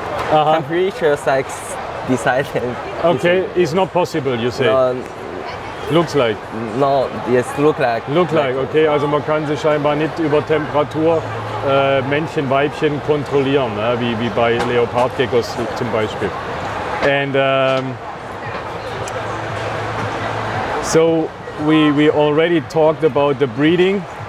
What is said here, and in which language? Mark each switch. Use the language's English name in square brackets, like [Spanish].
[English] Temperature sex decided. Okay, it's not possible, you say. Looks like. No, yes, look like. [German] Okay, also man kann sich scheinbar nicht über Temperatur Männchen, Weibchen kontrollieren, ne? wie bei Leopardgeckos zum Beispiel. [English] And so we already talked about the breeding.